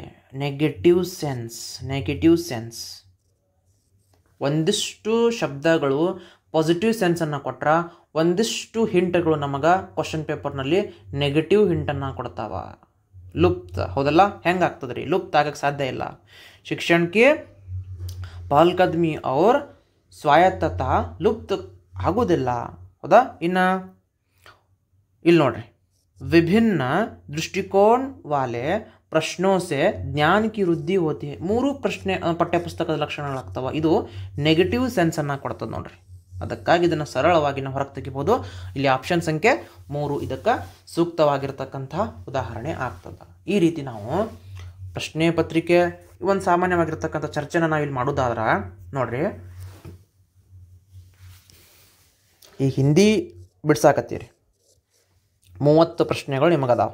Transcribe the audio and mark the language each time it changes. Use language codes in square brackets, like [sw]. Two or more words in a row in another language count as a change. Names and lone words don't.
[en] negative sense. [kn] ಒಂದಿಷ್ಟು ಶಬ್ದಗಳು ಪಾಸಿಟಿವ್ ಸೆನ್ಸನ್ನು ಕೊಟ್ರ, ಒಂದಿಷ್ಟು ಹಿಂಟ್ಗಳು ನಮಗೆ ಕ್ವಶನ್ ಪೇಪರ್ನಲ್ಲಿ ನೆಗೆಟಿವ್ ಹಿಂಟನ್ನು ಕೊಡ್ತಾವ. ಲುಪ್ತ, ಹೌದಲ್ಲ? ಹೆಂಗಾಗ್ತದ್ರಿ? ಲುಪ್ತ ಆಗಕ್ಕೆ ಸಾಧ್ಯ ಇಲ್ಲ. ಶಿಕ್ಷಣಕ್ಕೆ ಪಹಲ್ಕದ್ಮಿ ಅವ್ರ ಸ್ವಾಯತ್ತತಾ ಲುಪ್ತ ಆಗೋದಿಲ್ಲ, ಹೌದಾ? ಇನ್ನು ಇಲ್ಲಿ ನೋಡ್ರಿ, [hi] विभिन्न दृष्टिकोण वाले प्रश्नों से ज्ञान की वृद्धि होती है. [kn] 3 ಪ್ರಶ್ನೆ ಪಠ್ಯಪುಸ್ತಕದ ಲಕ್ಷಣಗಳಾಗ್ತವ. ಇದು ನೆಗೆಟಿವ್ ಸೆನ್ಸನ್ನು ಕೊಡ್ತದೆ ನೋಡ್ರಿ. ಅದಕ್ಕಾಗಿ ಇದನ್ನು ಸರಳವಾಗಿ ನಾವು ಹೊರಗೆ ತೆಗಿಬೋದು. ಇಲ್ಲಿ ಆಪ್ಷನ್ ಸಂಖ್ಯೆ 3 ಇದಕ್ಕೆ ಸೂಕ್ತವಾಗಿರ್ತಕ್ಕಂಥ ಉದಾಹರಣೆ ಆಗ್ತದೆ. ಈ ರೀತಿ ನಾವು ಪ್ರಶ್ನೆ ಪತ್ರಿಕೆ ಒಂದು ಸಾಮಾನ್ಯವಾಗಿರ್ತಕ್ಕಂಥ ಚರ್ಚೆನ ನಾವಿಲ್ಲಿ ಮಾಡೋದಾದ್ರೆ ನೋಡ್ರಿ, ಈ ಹಿಂದಿ ಬಿಡ್ಸಾಕತ್ತೀರಿ, 30 ಪ್ರಶ್ನೆಗಳು ನಿಮಗದಾವ.